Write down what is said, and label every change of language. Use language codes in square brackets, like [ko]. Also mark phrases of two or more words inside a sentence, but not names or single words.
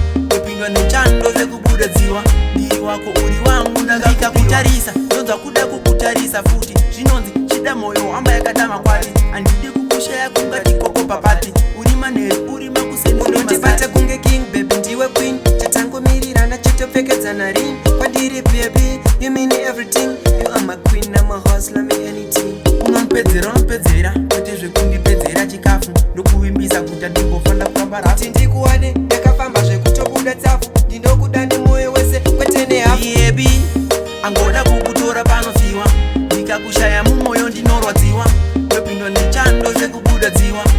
[sn] Ndopindwa nechando zvekubuda dziwa. Ndiri wako uri wangu ndakakupiwa. Ndikakutarisa, ndonzwa kuda kukutarisa futi. Zvinonzi chida mwoyo wamba yakadama kwati. Handidi kukushaya kungati koko papati. Uri manheru, uri makuseni, uri Unondibata masati. kunge king, baby, ndiwe queen. Chatangomirirana chitopfekedzana ring. Kwandiri, [en] baby, you mean everything. You are my queen, I'm a hustler, me anything. [sn] Unonipedzera, unonipedzera, kwete zvekundipedzera chikafu. Ndokuvimbisa kuti ndimbofa ndakufamba rafu. Kuti ndikuwane, ndakafamba zvekutobuda tsafu. Ndinokuda nemwoyo wese, kwete nehafu. Baby, angoda kukutora panofiwa. Ndikakushaya mumwoyo ndinorwadziwa. Ndopindwa nechando zvekubuda dziwa.